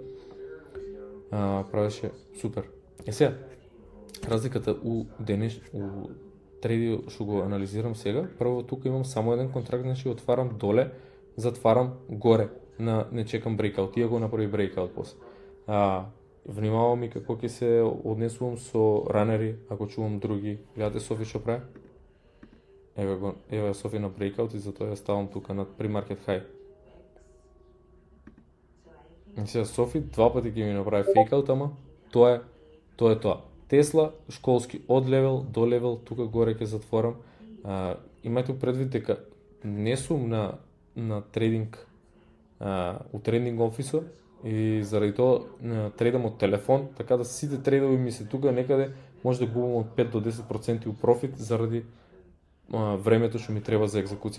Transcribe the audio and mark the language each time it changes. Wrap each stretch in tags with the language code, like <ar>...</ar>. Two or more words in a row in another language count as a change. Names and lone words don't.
<mk>Правеше супер. Сега, разликата у трейди што го анализирам сега, прво тука имам само еден контракт, значи отварам доле, затварам горе, не чекам breakout, тие го направи breakout после. Внимавам и како ќе се однесувам со ранери, ако чувам други. Гледате Софи што прави? Еве Софи на breakout и затоа ја ставам тука над</mk> <en>pre-market high.</en> <mk>И сега Софи два пати ќе ми направи фейкаут, ама тоа е тоа. Тесла, школски, од левел до левел, тука горе ќе затворам. Имајте предвид дека не сум на трейдинг, у трейдинг офисо, и заради тоа трейдам од телефон, така да сите трейдови ми се тука некаде, може да губам од 5 до 10% у профит заради времето што ми треба за екзекуција.</mk>